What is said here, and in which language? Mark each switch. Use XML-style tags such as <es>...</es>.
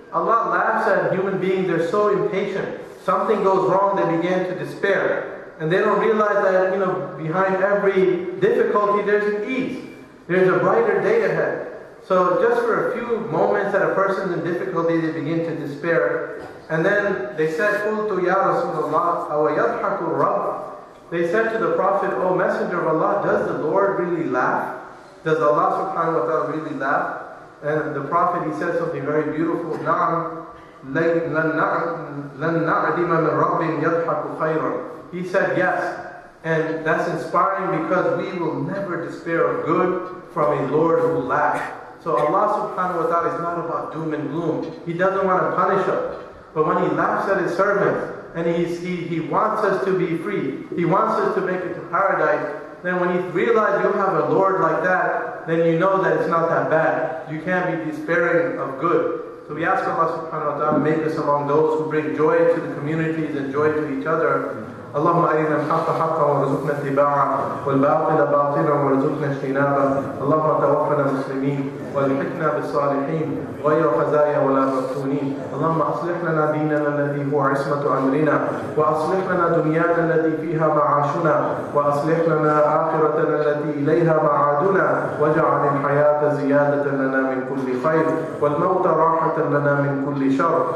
<en>Allah laughs at human beings. They're so impatient. Something goes wrong, they begin to despair. And they don't realize that, behind every difficulty there's an ease. There's a brighter day ahead. So just for a few moments that a person's in difficulty, they begin to despair.</en> <ar>And then they said, قُلْتُ يَا رَسُولَ اللَّهِ أَوَ يَضْحَكُ الرَّبِّ.</ar> <en>They said to the Prophet, O Messenger of Allah, does the Lord really laugh? Does Allah subhanahu wa ta'ala really laugh? And the Prophet, he said something very beautiful.</en> <ar>نَعَمْ لَنْ نَعْدِمَ مِنْ رَبٍّ يَضْحَكُ خَيْرًا.</ar> <en>He said yes. And that's inspiring, because we will never despair of good from a Lord who laughs. So Allah subhanahu wa ta'ala is not about doom and gloom. He doesn't want to punish us. But when He laughs at His servants, and He wants us to be free, He wants us to make it to paradise, then when you realize you have a Lord like that, then you know that it's not that bad. You can't be despairing of good. So we ask Allah subhanahu wa ta'ala to make us among those who bring joy to the communities and joy to each other.</en> <ar>اللهم أرنا الحق حقا وارزقنا اتباعه والباطل باطلا وارزقنا اجتنابه. اللهم توفنا مسلمين والحقنا بالصالحين غير خزايا ولا مفتونين. اللهم أصلح لنا ديننا الذي هو عصمة أمرنا، وأصلح لنا دنيانا التي فيها معاشنا، وأصلح لنا آخرتنا التي إليها معادنا، واجعل الحياة زيادة لنا من كل خير والموت راحة لنا من كل شر.</ar>